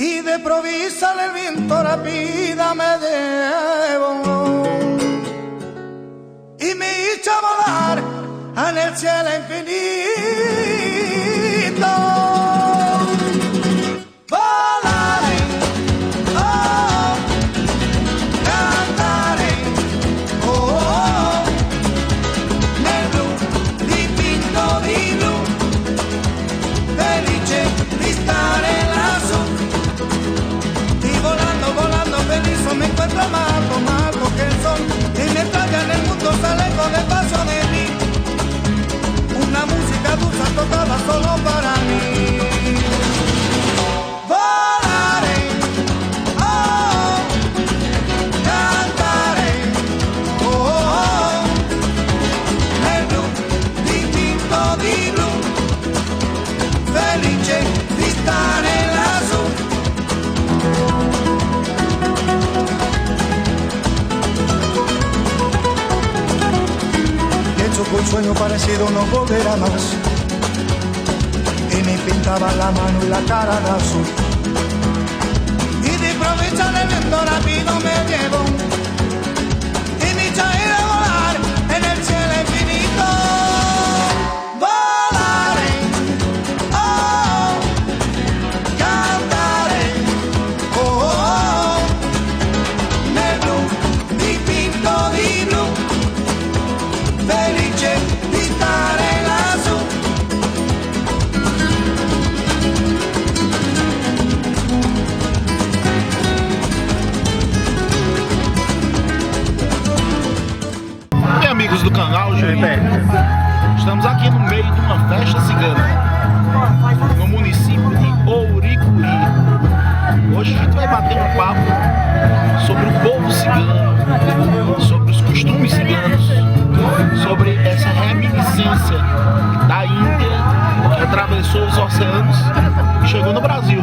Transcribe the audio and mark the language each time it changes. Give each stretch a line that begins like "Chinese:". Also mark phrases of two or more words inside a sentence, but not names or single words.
Spanish: de provisa el viento rápida me llevo y me echa a volar en el cielo infinito.
Italian: Volaré, oh, cantaré, oh, oh, nel blu dipinto di blu, felice di stare lassù.
Spanish: Y volando, volando feliz me encuentro más alto que el sol. Y mientras ya en el mundo sale con el paso de mí, una música dulce tocada solo para mí.
Italian: Volaré, oh, cantaré, oh, oh, nel blu dipinto di blu, felice di stare lassù.
Spanish: Un sueño parecido no volverá más, y me pintaba la mano y la cara de azul, y de improviso del viento rápido me llevo y me echa a ir a volar en el cielo infinito.
Italian: Volaré, oh, cantaré, oh, oh, nel blu dipinto di blu, felice di stare lassù.
Portuguese: E amigos do canal Juripé, estamos aqui no meio de uma festa cigana no município de Ouricuí. Hoje a gente vai bater um papo sobre o povo cigano, sobre os costumes ciganos, sobre essa reminiscência da Índia que atravessou os oceanos e chegou no Brasil.